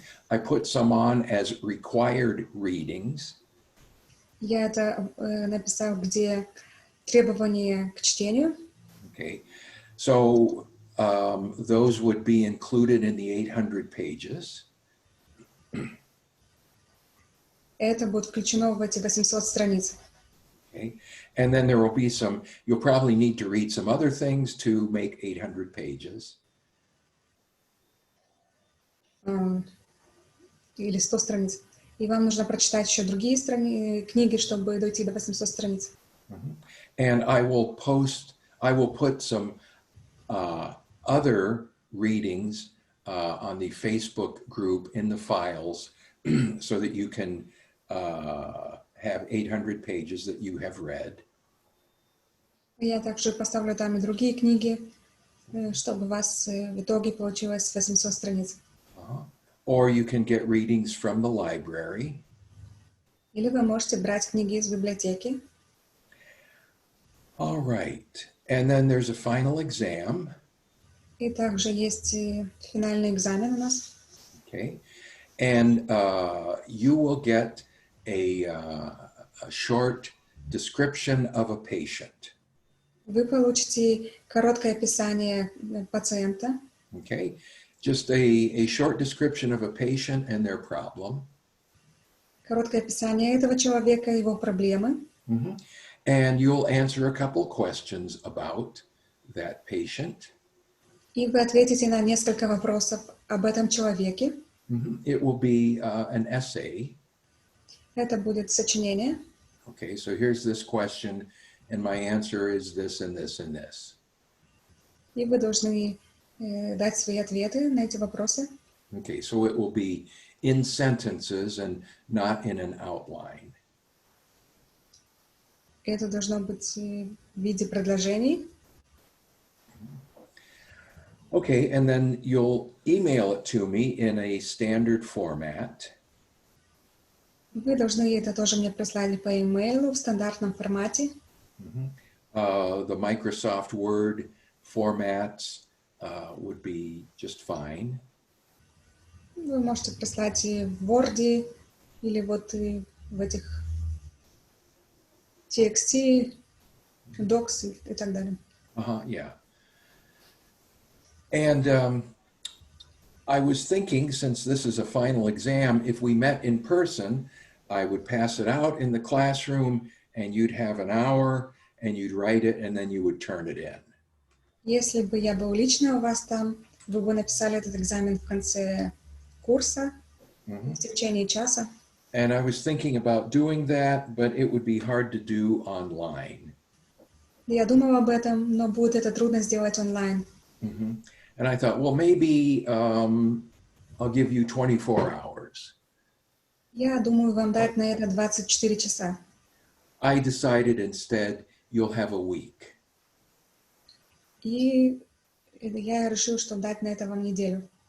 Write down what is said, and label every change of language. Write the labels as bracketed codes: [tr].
[en] I put some on as required readings. [ru] Я это написала, где требования к чтению. [en] Okay. So those would be included in the 800 pages. [ru] Это будет включено в эти 800 страниц. [en] Okay. And then there will be some, you'll probably need to read some other things to make 800 pages. [ru] Или 100 страниц. И вам нужно прочитать еще другие книги, чтобы дойти до 800 страниц. [en] And I will put some other readings on the Facebook group in the files so that you can have 800 pages that you have read. [ru] Я также поставлю там и другие книги, чтобы у вас в итоге получилось 800 страниц. [en] Or you can get readings from the library. [ru] Или вы можете брать книги из библиотеки. [en] All right. And then there's a final exam. [ru] И также есть финальный экзамен у нас. [en] Okay. And you will get a short description of a patient. [ru] Вы получите короткое описание пациента, [en] Okay, just a short description of a patient and their problem. [ru] короткое описание этого человека, его проблемы. Mhm. [en] And you'll answer a couple questions about that patient. [ru] И вы ответите на несколько вопросов об этом человеке. [en] Mhm. It will be an essay. [ru] Это будет сочинение. [en] Okay, so here's this question, and my answer is this and this and this. [ru] И вы должны дать свои ответы на эти вопросы. [en] Okay, so it will be in sentences and not in an outline. [ru] Это должно быть в виде предложений. [en] Okay, and then you'll email it to me in a standard format. [ru] Вы должны это тоже мне прислали по имейлу в стандартном формате. [en] The Microsoft Word formats would be just fine. [ru] Вы можете прислать и в Word, или вот и в этих TXT, Docs и так далее. [en] Yeah. And I was thinking, since this is a final exam, if we met in person, I would pass it out in the classroom and you'd have an hour and you'd write it and then you would turn it in. [ru] Если бы я был лично у вас там, вы бы написали этот экзамен в конце курса, в течение часа. [en] And I was thinking about doing that, but it would be hard to do online. [ru] Я думала об этом, но будет это трудно сделать онлайн. [en] And I thought, well, maybe I'll give you 24 hours. [ru] Я думаю, вам дать на это 24 часа. [en] I decided instead you'll have a week. [ru] И я решил, что дать на это вам неделю.